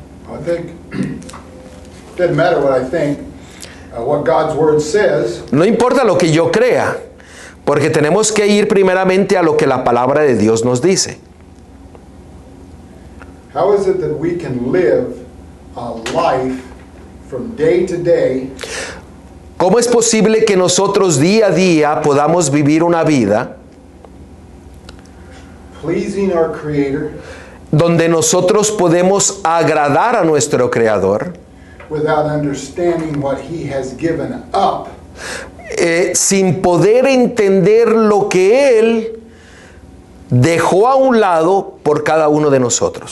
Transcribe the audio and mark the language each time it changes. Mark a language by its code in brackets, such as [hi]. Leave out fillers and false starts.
[en] I think it doesn't matter what I think. What God's word says. [es] No importa lo que yo crea, porque tenemos que ir primeramente a lo que la palabra de Dios nos dice. [en] How is it that we can live a life from day to day? [es] ¿Cómo es posible que nosotros día a día podamos vivir una vida [en] Pleasing our Creator, [es] donde nosotros podemos agradar a nuestro Creador, [en] without understanding what He has given up [es] sin poder entender lo que Él dejó a un lado por cada uno de nosotros,